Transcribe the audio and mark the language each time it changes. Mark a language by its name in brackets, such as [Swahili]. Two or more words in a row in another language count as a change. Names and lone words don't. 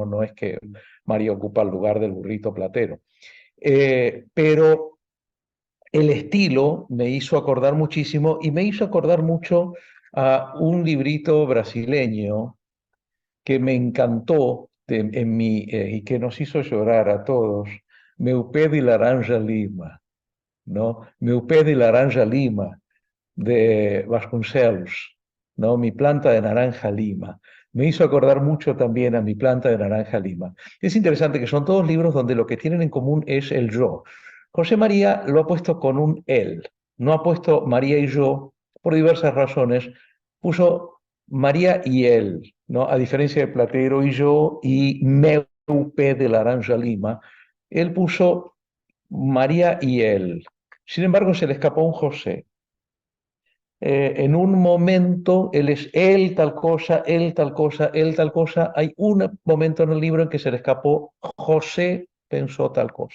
[Spanish] No es que María ocupa el lugar del burrito Platero. Pero el estilo me hizo acordar muchísimo y me hizo acordar mucho a un librito brasileño que me encantó y que nos hizo llorar a todos, Meu pé de laranja lima, ¿no? Meu pé de laranja lima, de Vasconcelos, ¿no? Mi planta de naranja lima. Me hizo acordar mucho también a mi planta de naranja lima. Es interesante que son todos libros donde lo que tienen en común es el yo. José María lo ha puesto con un él, no ha puesto María y yo por diversas razones, puso María y él, ¿no? A diferencia de Platero y yo y meu pé de laranja lima, él puso María y él. Sin embargo, se le escapó un José. En un momento él es él tal cosa, él tal cosa, él tal cosa. Hay un momento en el libro en que se le escapó José pensó tal cosa.